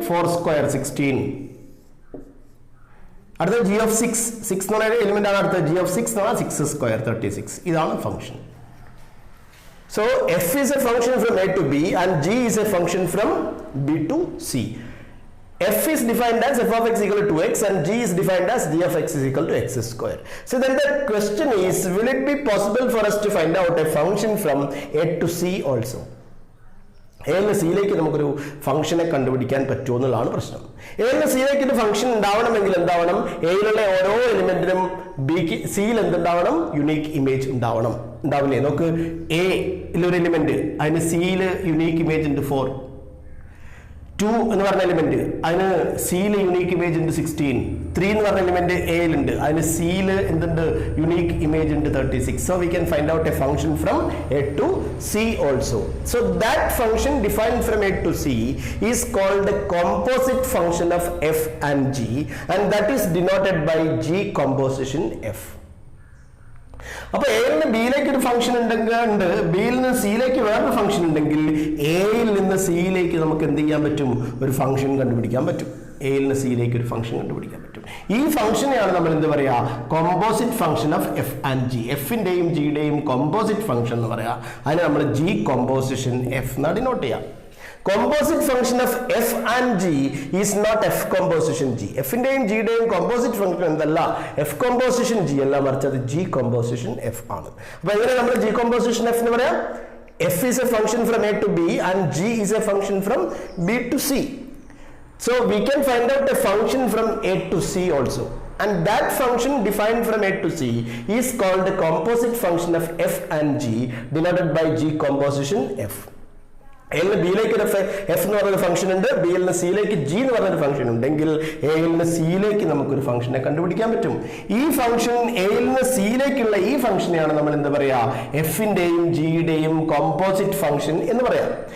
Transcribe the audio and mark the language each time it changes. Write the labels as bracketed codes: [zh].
[ml] 4 square 16. അടുത്തത് G of 6 എന്ന് പറയുന്ന എലിമെന്റ് ആണ്. അടുത്തത് ജി ഓഫ് 6 എന്ന് പറഞ്ഞാൽ 6 സ്ക്വയർ 36. ഇതാണ് function. [en] So F is a function from A to B and G is a function from B to C. F is defined as f of x equal to 2x and g is defined as g of x is equal to x square. So then the question is, will it be possible for us to find out a function from a to c also? [ml] എയിൽ സിയിലേക്ക് നമുക്കൊരു ഫംഗ്ഷനെ കണ്ടുപിടിക്കാൻ പറ്റുമോ എന്നുള്ളതാണ് പ്രശ്നം. എയിൽ സിയിലേക്ക് ഒരു ഫംഗ്ഷൻ ഉണ്ടാവണമെങ്കിൽ എന്താവണം? എയിലുള്ള ഓരോ എലിമെന്റിനും ബിക്ക് സിയിൽ എന്തുണ്ടാവണം? യുണീക്ക് ഇമേജ് ഉണ്ടാവില്ലേ? നോക്ക്, എയിലൊരു എലിമെന്റ്, അതിന് സിയിൽ യുണീക്ക് ഇമേജ് ഉണ്ട് 4. 2 എന്ന് പറഞ്ഞ എലിമെന്റ്, അതിന് സിയിൽ യുണീക്ക് ഇമേജ് ഉണ്ട് 16. 3 എന്ന് പറഞ്ഞ എലിമെന്റ് എയിലുണ്ട്, അതിന് സിയിൽ എന്തുണ്ട്? യുണീക്ക് ഇമേജ് ഉണ്ട് 36. [en] So we can find out a function from A to C also. So that function defined from A to C is called composite function of f and g and that is denoted by g composition f. [ml] അപ്പൊ എയിൽ നിന്ന് ബിയിലേക്ക് ഒരു function ഉണ്ട്, ബിയിൽ നിന്ന് സിയിലേക്ക് വേറൊരു function ഉണ്ടെങ്കിൽ എയിൽ നിന്ന് സിയിലേക്ക് നമുക്ക് എന്ത് ചെയ്യാൻ പറ്റും? ഒരു ഫംഗ്ഷൻ കണ്ടുപിടിക്കാൻ പറ്റും. എയിൽ നിന്ന് സിയിലേക്ക് ഒരു ഫംഗ്ഷൻ കണ്ടുപിടിക്കാൻ പറ്റും. ഈ ഫംഗ്ഷനെയാണ് നമ്മൾ എന്ത് പറയാ? Composite function of F and G. എഫിന്റെയും ജിയുടെയും composite function എന്ന് പറയാ. അതിനെ നമ്മൾ ജി കോമ്പോസിഷൻ എഫ് എന്നാണ് ഡിനോട്ട് ചെയ്യാം. [en] Composite function of f and g is not f composition g. [ml] f ന്റെയും g യുടെയും കോമ്പോസിറ്റ് ഫംഗ്ഷൻ എന്തല്ല? f composition g അല്ല, മറിച്ച് അത് g composition f ആണ്. അപ്പോൾ എങ്ങനെ നമ്മൾ g composition f എന്ന് പറയാം? [en] f is a function from a to b and g is a function from b to c. So we can find out a function from a to c also. And that function defined from a to c is called the composite function of f and g denoted by g composition f. [ml] എയിൽ നിന്ന് ബിയിലേക്ക് ഒരു F എന്ന് പറഞ്ഞൊരു function ഉണ്ട്, ബിയിൽ നിന്ന് സിയിലേക്ക് G എന്ന് പറഞ്ഞൊരു ഫംഗ്ഷൻ ഉണ്ടെങ്കിൽ എയിൽ നിന്ന് സിയിലേക്ക് നമുക്കൊരു ഫംഗ്ഷനെ കണ്ടുപിടിക്കാൻ പറ്റും. ഈ ഫംഗ്ഷൻ എയിൽ നിന്ന് സിയിലേക്കുള്ള ഈ ഫംഗ്ഷനെയാണ് നമ്മൾ എന്താ പറയാ? എഫിന്റെയും ജിയുടെയും കോമ്പോസിറ്റ് ഫംഗ്ഷൻ എന്ന് പറയാം.